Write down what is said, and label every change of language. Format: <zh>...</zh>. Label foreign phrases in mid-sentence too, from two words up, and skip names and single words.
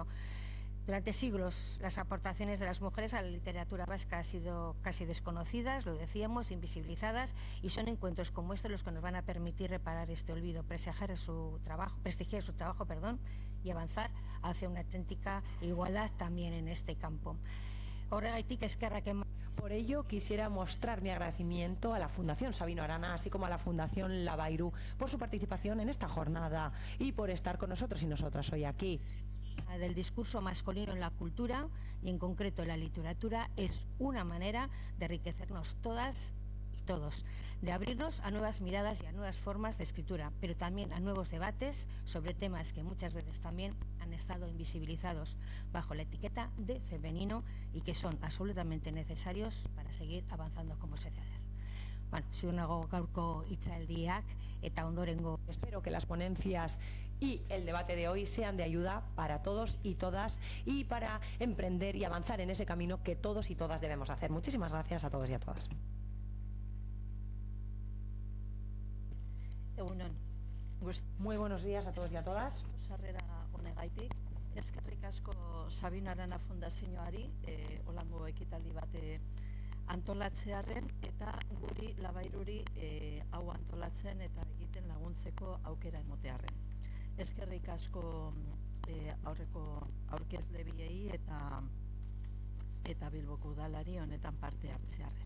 <es>Durante siglos, las aportaciones de las mujeres a la literatura vasca han sido casi desconocidas, lo decíamos, invisibilizadas, y son encuentros como este los que nos van a permitir reparar este olvido, prestigiar su trabajo, y avanzar hacia una auténtica igualdad también en este campo.</es> <eu>Horregaitik eskerrak eman.</eu> <es>Por ello, quisiera mostrar mi agradecimiento a la Fundación Sabino Arana, así como a la Fundación Labairu, por su participación en esta jornada y por estar con nosotros y nosotras hoy aquí. Del discurso masculino en la cultura y en concreto en la literatura es una manera de enriquecernos todas y todos, de abrirnos a nuevas miradas y a nuevas formas de escritura, pero también a nuevos debates sobre temas que muchas veces también han estado invisibilizados bajo la etiqueta de femenino y que son absolutamente necesarios para seguir avanzando como sociedad.</es> <eu>Bueno, ziur nago gaurko hitzaldiak eta ondorengo.</eu> <es>Espero que las ponencias y el debate de hoy sean de ayuda para todos y todas y para emprender y avanzar en ese camino que todos y todas debemos hacer. Muchísimas gracias a todos y a todas.</es> <eu>Egunon.</eu> <es>Muy buenos días a todos y a todas.</es> <eu>Sarrera honegaitik. Eskerrik asko Sabino Arana Fundazioari olango ekitaldi bate antolatzearren eta guri Labairuri hau antolatzen eta egiten laguntzeko aukera emotearren. Eskerrik asko aurreko aurkezle biei eta Bilboko udalari honetan parte hartzearren.</eu>